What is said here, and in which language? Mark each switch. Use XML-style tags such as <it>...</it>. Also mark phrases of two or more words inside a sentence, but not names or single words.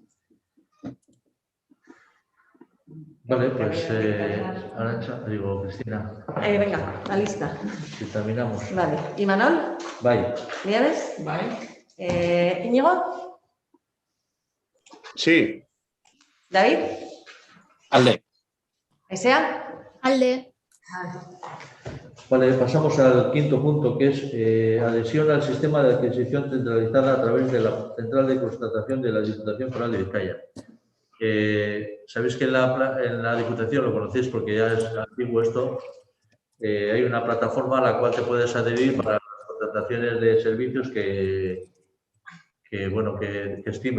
<es>Vale, pues Arantxa, digo, Cristina. Venga, la lista. Si terminamos. Vale. ¿Y Manol? Bye. ¿Nieves? Bye. ¿Íñigo? Sí. ¿David? Alde. ¿Esea? Alde. Vale, pasamos al quinto punto, que es adhesión al sistema de adquisición centralizada a través de la central de constatación de la Diputación Foral de Vizcaya. Sabéis que en la Diputación, lo conocéis porque ya es antiguo esto, hay una plataforma a la cual te puedes adherir para las contrataciones de servicios que estimes.</es>